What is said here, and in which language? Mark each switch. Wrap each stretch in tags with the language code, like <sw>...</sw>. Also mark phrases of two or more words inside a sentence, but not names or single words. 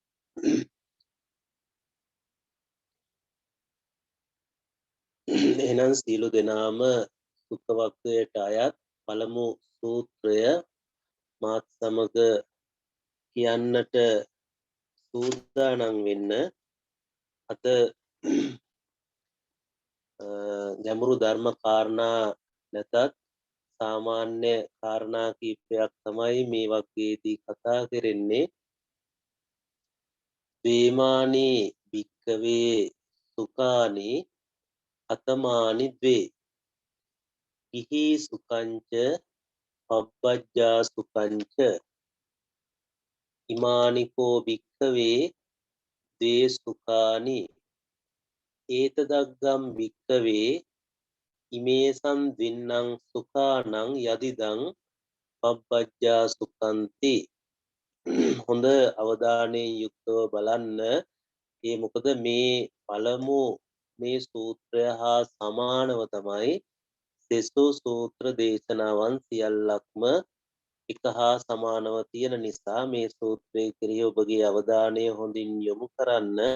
<si>එහෙනම් සියලු දෙනාම සුඛ වග්ගයට අයත් පළමු සූත්‍රය මාත් සමග කියන්නට සූදානම් වෙන්න. අද ගැඹුරු ධර්ම කාරණා නැතත් සාමාන්‍ය කාරණා කීපයක් තමයි මේ වගේදී කතා කරන්නේ.</si> <pi>ද්වේමානි භික්ඛවේ සුඛානි අතමානි ද්වේ ඉහි සුඛංච පබ්බජ්ජා සුඛංච ඉමානිකෝ භික්ඛවේ ද්වේ සුඛානි ඒතදග්ගම් භික්ඛවේ ඉමේසං දින්නම් සුඛානං යදිදං පබ්බජ්ජා සුඛන්ති.</pi> <si>හොඳ අවධානයෙන් යුක්තව බලන්න. ඒ මොකද මේ පළමු මේ සූත්‍රය හා සමානව තමයි සෙසු සූත්‍ර දේශනාවන් සියල්ලක්ම එක හා සමානව තියෙන නිසා මේ සූත්‍රය කෙරෙහි ඔබගේ අවධානය හොඳින් යොමු කරන්න.</si>